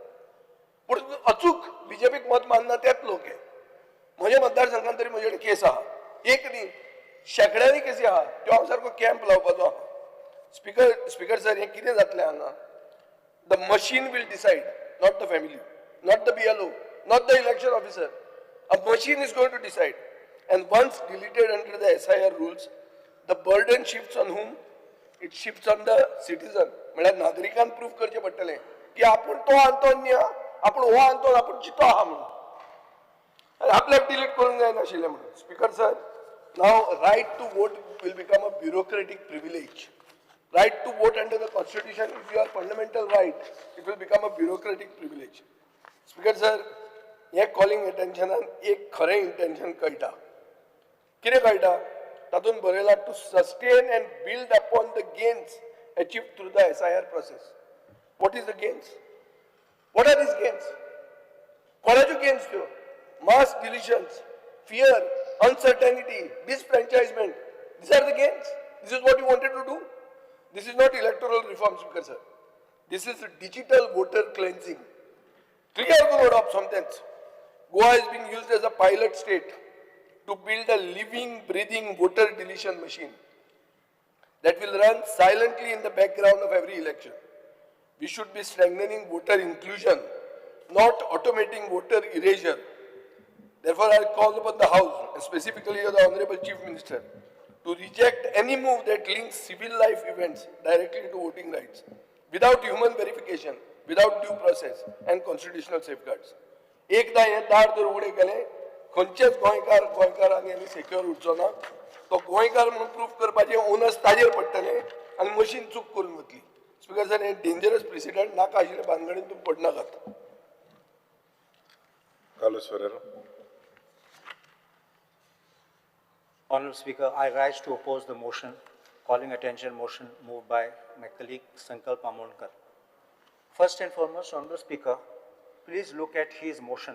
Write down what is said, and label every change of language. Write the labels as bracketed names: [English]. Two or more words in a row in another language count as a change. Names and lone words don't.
[Konkani] पूण अचूक बीजेपीक मत मानना तेच लोक हे. म्हज्या मतदारसंघात तरी म्हजे कडेन केस आहा, एक न्ही शेकड्यांनी केसी आहा. त्यो हांव सारको कॅम्प लावपाचो आहा. [English] Speaker sir [Konkani] हें कितें जातलें हांगा? [English] The machine will decide, not the family, not the BLO, not the election officer. A machine is going to decide. And once deleted under the SIR rules, the burden shifts on whom? It shifts on the citizen. [Konkani] म्हणजे नागरिकांना प्रूफ करचे पडटले की आपण तो आंतोन न्ही, आपण हो आंतोन आपण चितो आहा म्हणून. आपल्याक डिलीट करूंक जायनाशिल्लें म्हणून. [English] Speaker sir, now right to vote will become a bureaucratic privilege. Right to vote under the constitution is your fundamental right. It will become a bureaucratic privilege. Speaker sir, [Konkani] हे कॉलिंग अटेन्शनान एक खरें इंटेन्शन कळटा. कितें कळटा? तातूंत बरयलां [English] to sustain and build upon the gains achieved through the SIR process. What is the gains? What are these gains? [Konkani] कोणाच्यो गेन्स त्यो? [English] Mass deletions, fear, uncertainty, disfranchisement. These are the gains. This is what you wanted to do. This is not electoral reform, Speaker sir. This is digital voter cleansing. Clear code of something. Goa is being used as a pilot state to build a living, breathing voter deletion machine that will run silently in the background of every election. We should be strengthening voter inclusion, not automating voter erasure. Therefore, I call upon the House, and specifically the Honorable Chief Minister, to reject any move that links civil life events directly to voting rights, without human verification, without due process and constitutional safeguards. [Konkani] एकदा हे दार जर उघडे केले, खंयचेच गोंयकारांनी आनी सेक्युअर उरचो ना. तो गोंयकार म्हणून प्रूफ करपाचे ओनस ताजेर पडटले आनी मशीन चूक करून वतली. [English] Speaker sir, [Konkani] हे [English] dangerous precedent [Konkani] नाका आशिल्ले भानगडीन तुमी पडनाकात. [English] Carlos Ferrero. Honourable Speaker, I rise to oppose the motion, calling attention motion moved by my colleague Sankalp Amolkar. First and foremost, Honourable Speaker, please look at his motion.